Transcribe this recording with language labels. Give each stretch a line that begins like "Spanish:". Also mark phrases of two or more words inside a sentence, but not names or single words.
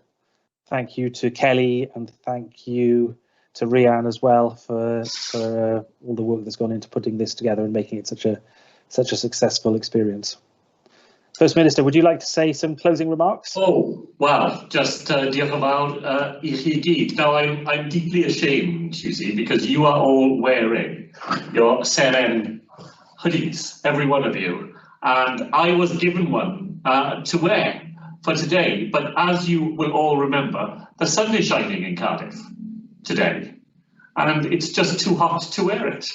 English: Thank you to Kelly, and thank you to Rhian as well for all the work that's gone into putting this together and making it such a successful experience. First Minister, would you like to say some closing remarks? Oh, well, just
Welsh: diolch yn fawr I chi gyd.
English: Now, I'm deeply ashamed, you see, because you are all wearing your SEREN hoodies, every one of you, and I was given one to wear for today. But as you will all remember, the sun is shining in Cardiff today, and it's just too hot to wear it.